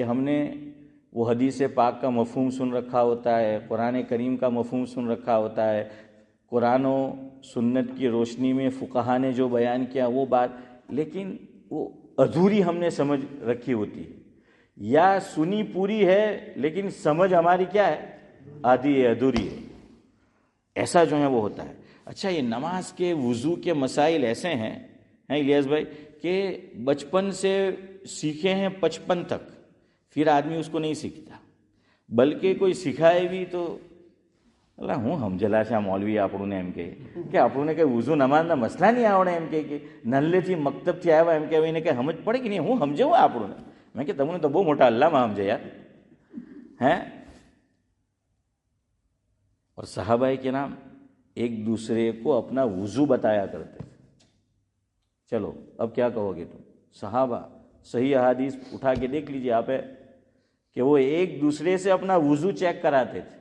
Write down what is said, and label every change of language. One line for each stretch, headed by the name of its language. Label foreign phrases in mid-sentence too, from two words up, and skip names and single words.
Urdu: ہم نے وہ حدیث پاک کا مفہوم سن رکھا ہوتا ہے، قرآن کریم کا مفہوم سن رکھا ہوتا ہے، قرآن و سنت کی روشنی میں فقہا نے جو بیان کیا وہ بات، لیکن وہ ادھوری ہم نے سمجھ رکھی ہوتی ہے، یا سنی پوری ہے لیکن سمجھ ہماری کیا ہے، آدھی ہے، ادھوری ہے، ایسا جو ہے وہ ہوتا ہے۔ اچھا، یہ نماز کے وضو کے مسائل ایسے ہیں الیاس بھائی کہ بچپن سے سیکھے ہیں 55 تک، پھر آدمی اس کو نہیں سیکھتا، بلکہ کوئی سکھائے بھی تو اللہ ہوں ہم جلا شاہ مولوی آپ نے
Gujarati: એમ કે આપણને કે વઝુ નમાઝના મસલા નહીં આવડે એમ કે નલ્લેથી મક્તબથી આવ્યા એમ કે એને કે સમજ પડે કે નહીં, હું સમજવું આપણને, મેં કે તમને તો બહુ મોટા અલ્લાહમાં સમજે યાર
Urdu: ہیں۔ اور صحابہ کرام ایک دوسرے کو اپنا وضو بتایا کرتے۔ چلو اب کیا کہو گے تم، صحابہ صحیح احادیث اٹھا کے دیکھ لیجئے آپ، کہ وہ ایک دوسرے سے اپنا وضو چیک کراتے تھے۔